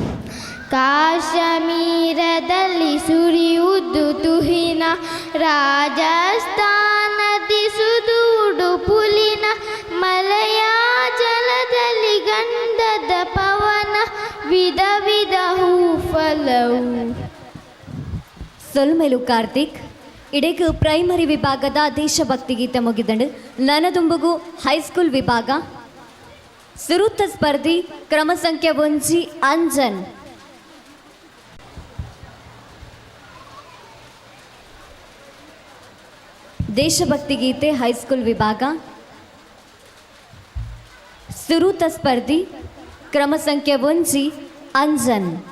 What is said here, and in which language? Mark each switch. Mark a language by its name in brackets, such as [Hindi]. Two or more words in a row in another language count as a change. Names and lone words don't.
[Kannada] ಕಾಶ್ಮೀರದಲ್ಲಿ ಸುರಿಯುವುದು ತುಹಿನ ರಾಜಸ್ಥಾನದಿ ಸುದೂಡು ಪುಲಿನ ಮಲಯಾಚಲದಲ್ಲಿ ಗಂಧದ ಪವನ ವಿಧ ವಿಧ ಹೂಫಲವು [Tulu] ಸೊಲ್ಮೆಲು ಕಾರ್ತಿಕ್ ಇಡೆಗೆ ಪ್ರೈಮರಿ ವಿಭಾಗದ ದೇಶಭಕ್ತಿ ಗೀತೆ ಮುಗಿದಂಡು ನನದುಂಬುಗು ಹೈಸ್ಕೂಲ್ ವಿಭಾಗ ಸುರುತ್ತ ಸ್ಪರ್ಧಿ ಕ್ರಮ ಸಂಖ್ಯೆ 1 ಅಂಜನ್ ದೇಶಭಕ್ತಿ ಗೀತೆ ಹೈಸ್ಕೂಲ್ ವಿಭಾಗ ಸುರುತ್ತ ಸ್ಪರ್ಧಿ ಕ್ರಮ ಸಂಖ್ಯೆ 1 ಅಂಜನ್